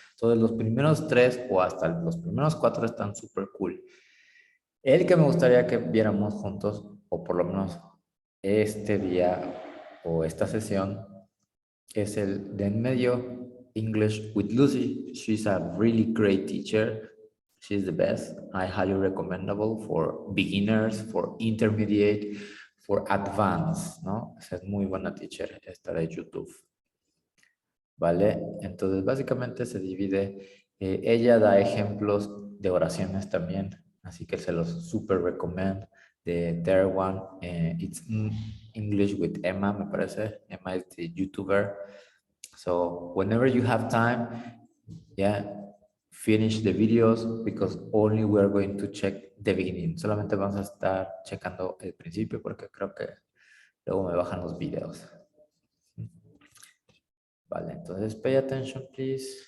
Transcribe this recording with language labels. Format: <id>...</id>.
<es>Entonces, los primeros 3 o hasta los primeros 4 están súper cool. El que me gustaría que viéramos juntos, o por lo menos este día o esta sesión, es el de en medio, English with Lucy.</es> <en>She's a really great teacher. She's the best. I highly recommendable for beginners, for intermediate, for advanced,</en> <es>¿no? Esa es muy buena teacher, esta de YouTube. ¿Vale? Entonces, básicamente se divide. Ella da ejemplos de oraciones también, así que se los</es> <en>super recommend. The third one, it's English with Emma,</en> <es>me parece.</es> <en>Emma is the YouTuber. So whenever you have time, yeah, finish the videos because only we are going to check the beginning.</en> <es>Solamente vamos a estar checando el principio porque creo que luego me bajan los videos. Vale, entonces</es> <en>pay attention, please.</en>